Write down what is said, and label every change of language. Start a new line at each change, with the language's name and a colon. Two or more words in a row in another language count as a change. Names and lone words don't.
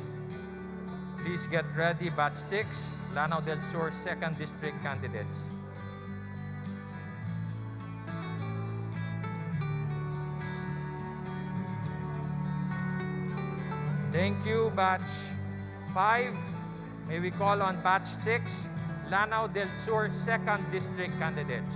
English: Please get ready, Batch 6 Lanao del Sur 2nd District candidates. Thank you, Batch 5. May we call on Batch 6 Lanao del Sur 2nd District candidates.